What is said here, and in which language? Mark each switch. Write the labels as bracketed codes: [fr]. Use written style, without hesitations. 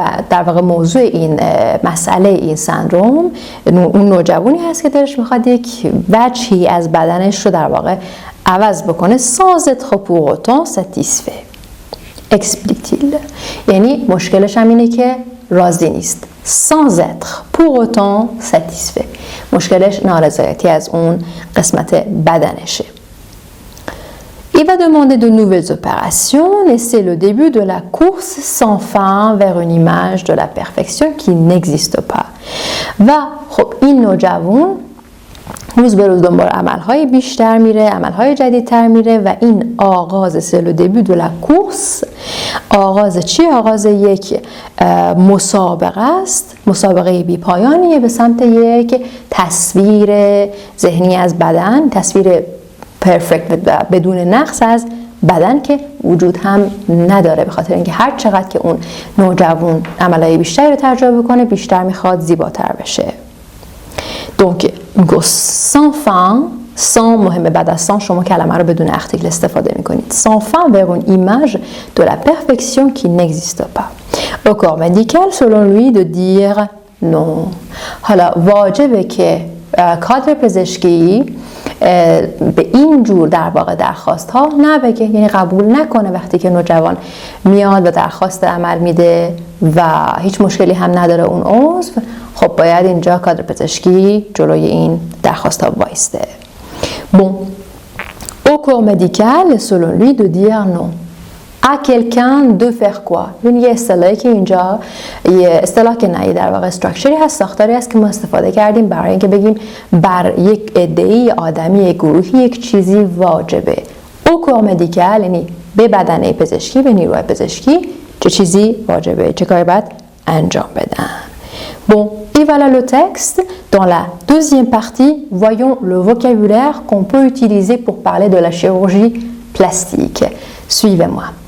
[fa] در واقع موضوع این مسئله این سندروم اون نوجوانی هست که دلش میخواد یک وجهی از بدنش رو در واقع عوض بکنه [fr] sans être pour autant satisfait. explique-t-il. [fa] یعنی مشکلش هم اینه که راضی نیست. [fr] sans être pour autant satisfait. [fa] مشکلش نارضایتی از اون قسمت بدنشه. [fr] Il va demander de nouvelles opérations et c'est le début de la course sans fin vers une image de la perfection qui n'existe pas. [fa] و خب این نوجوان روز به روز دنبال عملهای بیشتر میره، عملهای جدیدتر میره و این آغاز [fr] c'est le début de la course. [fa] آغاز چی؟ آغاز یک مسابقه است، مسابقه بی پایانیه به سمت یک تصویر ذهنی از بدن، تصویر پرفکت و بدون نقص از بدن که وجود هم نداره، به خاطر اینکه هر چقدر که اون نوجوان عملهای بیشتری رو تجربه کنه بیشتر میخواد زیباتر بشه. [fr] donc sans fin، [fa] sans مهمه، بعد از sans شما کلمه رو بدون ارتیکل استفاده میکنید. [fr] sans fin vers une image de la perfection qui n'existe pas. au corps médical selon lui de dire non. [fa] حالا واجبه که کادر پزشکی به این جور در واقع درخواست ها نبگه، یعنی قبول نکنه. وقتی که نوجوان میاد و درخواست عمل میده و هیچ مشکلی هم نداره اون عضو، خب باید اینجا کادر پزشکی جلوی این درخواست ها وایسته. [fr] bon au corps médical selon lui de dire non. à quelqu'un de faire quoi. [fa] این یه اصطلاحی که اینجا یه اصطلاح که نه در واقع استراکچری هست، ساختاری هست که ما استفاده کردیم برای اینکه بگیم بر یک عده‌ای آدمی، یک گروهی یک چیزی واجبه. او corps médical یعنی به بدنه پزشکی، به نیروی پزشکی چه چیزی واجبه، چه کاری باید انجام بدن. [fr] Bon, et voilà le texte. Dans la deuxième partie, voyons le vocabulaire qu'on peut utiliser pour parler de la chirurgie plastique. Suivez-moi.